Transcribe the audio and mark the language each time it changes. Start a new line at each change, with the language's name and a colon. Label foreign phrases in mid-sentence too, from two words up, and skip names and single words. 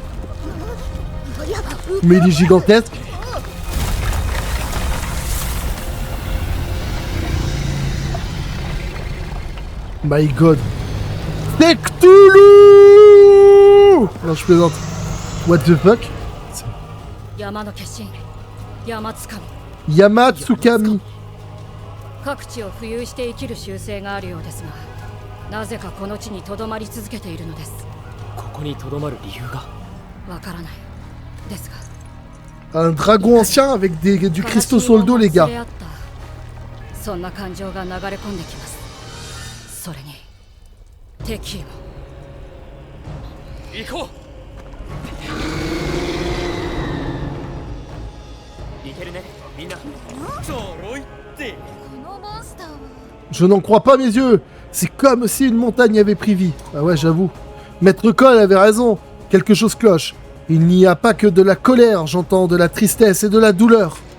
French: Mais il est gigantesque.
English: My god.
French: C'est Cthulhu! Non, je plaisante.
English: What the fuck? Yamatsukami.
Japanese: 各地を浮遊して生きる習性があるようですが、なぜかこの地に留まり続けているのです。こここに留まる理由が。わからないですが
French: Un dragon ancien avec du cristaux sur le dos, les gars.
Japanese: そんな感情が流れ込んできます。それに敵意も。行こう。いけるね、みんな。揃いって。このモンスターは
French: Je n'en crois pas mes yeux. C'est comme si une montagne avait pris vie. Ah ouais, j'avoue. Maître Cole avait raison. Quelque chose cloche. Il n'y a pas que de la colère, j'entends de la tristesse et de la douleur.